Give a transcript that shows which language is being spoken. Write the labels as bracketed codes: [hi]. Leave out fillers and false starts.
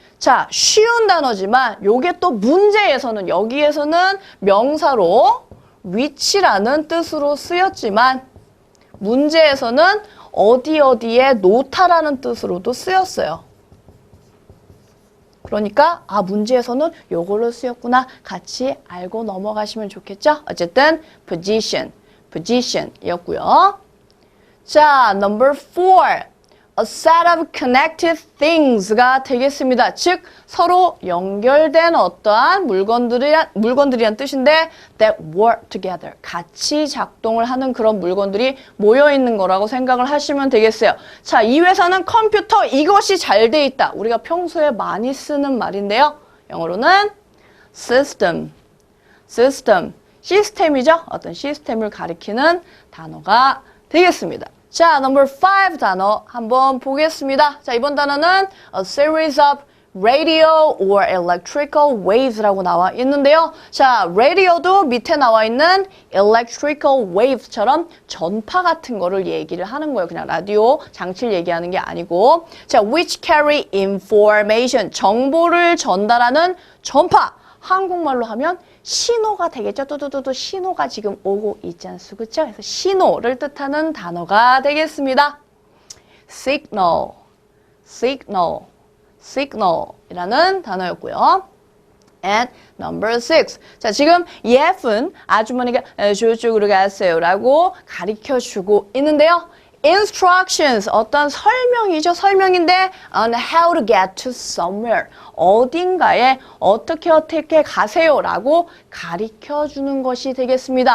[ko] 자, 쉬운 단어지만 요게 또 문제에서는 여기에서는 명사로 위치라는 뜻으로 쓰였지만 문제에서는 어디에 놓다라는 뜻으로도 쓰였어요. 그러니까 문제에서는 요걸로 쓰였구나 같이 알고 넘어가시면 좋겠죠? 어쨌든 position, position이었고요. [en] 자, number 4. A set of connected things가 되겠습니다. [ko] 즉 서로 연결된 어떠한 물건들이란 뜻인데 that work together, 같이 작동을 하는 그런 물건들이 모여 있는 거라고 생각을 하시면 되겠어요. 자, 이 회사는 컴퓨터 이것이 잘 돼 있다. 우리가 평소에 많이 쓰는 말인데요. 영어로는 system, system, 시스템이죠. 어떤 시스템을 가리키는 단어가 되겠습니다. 자, number 5 단어 한번 보겠습니다. [en] 자, 이번 단어는 a series of radio or electrical waves 라고 나와 있는데요. [ko] 자, radio도 밑에 나와 있는 electrical waves처럼 전파 같은 거를 얘기를 하는 거예요. 그냥 라디오 장치를 얘기하는 게 아니고. 자, which carry information, 정보를 전달하는 전파. 한국말로 하면 신호가 되겠죠. 뚜두두두 신호가 지금 오고 있지 않습니까? 그렇죠? 그래서 신호를 뜻하는 단어가 되겠습니다. [en] signal, signal, signal이라는 단어였고요. And number 6. [ko] 자, 지금 EF은 아주머니가 저쪽으로 가세요라고 가르쳐주고 있는데요. Instructions, 어떤 설명이죠. 설명인데 on how to get to somewhere, 어딘가에 어떻게 가세요라고 가르쳐주는 것이 되겠습니다.